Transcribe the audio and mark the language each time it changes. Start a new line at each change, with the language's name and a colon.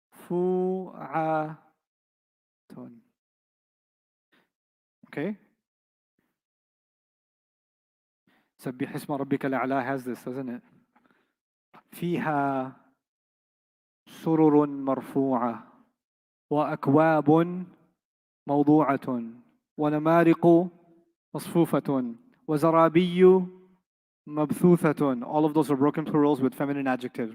Arabic: Marfu'atun.
English: Okay.
Arabic: سبح اسم ربك الأعلى
English: has this, doesn't it?
Arabic: فيها سرر مرفوعة وأكواب موضوعة ونمارق مصفوفة وزرابي مبثوثة.
English: All of those are broken plurals with feminine adjectives.